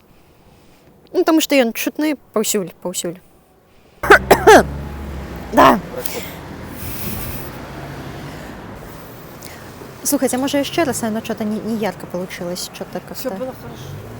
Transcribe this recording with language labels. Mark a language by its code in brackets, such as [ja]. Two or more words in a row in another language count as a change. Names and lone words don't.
[be] Ну, таму што ён чутны паўсюль. Да. [ru] Слухайте, а може еще раз, оно что-то не ярко получилось, что-то как-то... Все было хорошо.